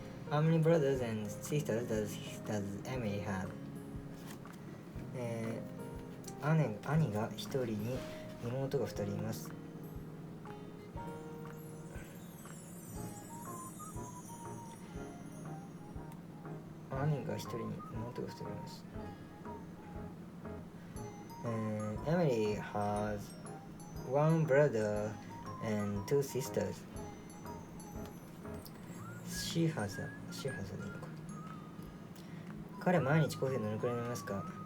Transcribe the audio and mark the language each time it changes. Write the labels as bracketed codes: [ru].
[en] How many brothers and sisters does Emily have? [ja] 兄が1人に妹が2人います。兄が1人に妹が2人います。 [en] Emily has 1 brother and 2 sisters. She has [ja] でいいのか。彼毎日コーヒーどのくらい飲みますか？